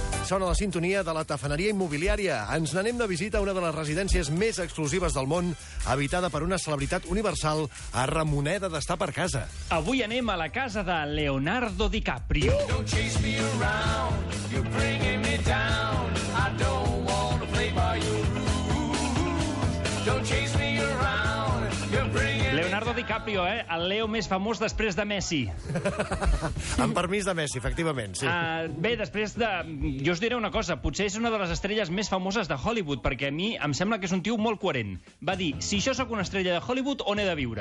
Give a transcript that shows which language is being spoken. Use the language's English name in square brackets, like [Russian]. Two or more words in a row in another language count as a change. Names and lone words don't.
[Catalan] sona la sintonia de la tafaneria immobiliària. Ens n'anem de visita a una de les residències més exclusives del món, habitada per una celebritat universal, a Ramoneda d'estar per casa. Avui anem a la casa de Leonardo DiCaprio. [English] Don't chase me around, you're bringing me down. I don't want to play by your rules. Don't chase me around, you're bringing [Catalan] Leonardo DiCaprio, el Leo més famós després de Messi. Amb permís de Messi, efectivament, sí. Bé, després de... Jo us diré una cosa, potser és una de les estrelles més famoses de Hollywood, perquè a mi em sembla que és un tio molt coherent. Va dir, si jo sóc una estrella de Hollywood, on he de viure?